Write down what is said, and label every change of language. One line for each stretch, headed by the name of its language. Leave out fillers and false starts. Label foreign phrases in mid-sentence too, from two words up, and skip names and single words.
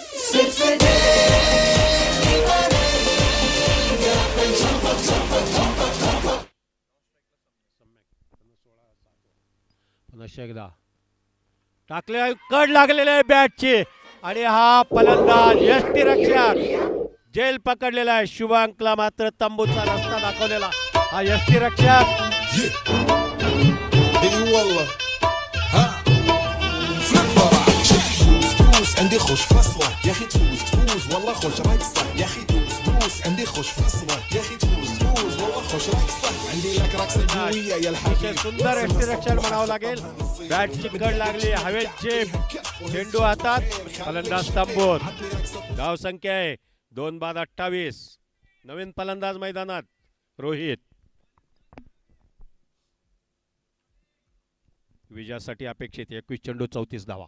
Marathi: पुनश्च एकदा टाकले कड लागलेले आहे बॅटची आणि हा फलंदाज यष्टीरक्षक जेल पकडलेला आहे. शुभांकला मात्र तंबूचा रस्ता दाखवलेला हा यष्टीरक्षक.
Arabic: عندي خوش فصلة يا اخي تفوز تفوز والله خوش رايك صح يا اخي تفوز تفوز عندي خوش فصلة يا اخي تفوز تفوز والله خوش رايك صح عندي لك رقصة قوية يا الحبيب.
Marathi: सुंदर यष्टीरक्षण म्हणावं लागेल. बॅटची कड लागली हवेची चेंडू हातात फलंदाज तंबूत. धावसंख्या आहे 2 बाद 28. नवीन फलंदाज मैदानात रोहित. विजयासाठी अपेक्षित 21 चेंडू 34 धावा.